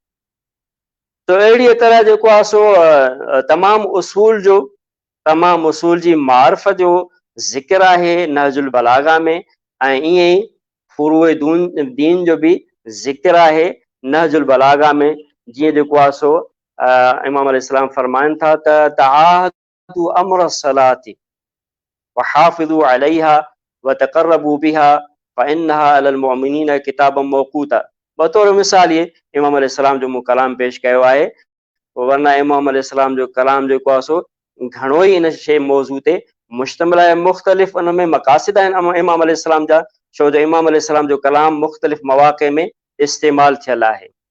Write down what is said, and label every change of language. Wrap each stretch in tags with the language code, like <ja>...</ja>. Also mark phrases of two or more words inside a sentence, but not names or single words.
<sd>तो अहिड़ीअ तरह जेको आहे सो तमामु उसूल जी मारिफ़ जो ज़िक्र आहे नहजुल बलागा में, ऐं ईअं ई फुरूए दीन जो बि ज़िक्र आहे नहजुल बलागा में। जीअं जेको आहे सो इमाम अलैहिस्सलाम फरमाइनि था त</sd> <ar>تعاهدوا أمر الصلاة وحافظوا عليها وتقربوا بها فإنها على المؤمنين كتابا موقوتا.</ar> <sd>बतौर मिसाल ये इमाम अलैहिस्सलाम जो मूं कलाम पेश कयो आहे, वरना इमाम अलैहिस्सलाम जो कलाम जेको आहे सो घणो ई इन शइ मौज़ू ते मुश्तमिल आहे, मुख़्तलिफ़ उन में मक़ासिद आहिनि इमाम अलैहिस्सलाम जा। छो जो इमाम अलैहिस्सलाम जो कलाम मुख़्तलिफ़ मवाक़े में इस्तेमाल थियल आहे।</sd>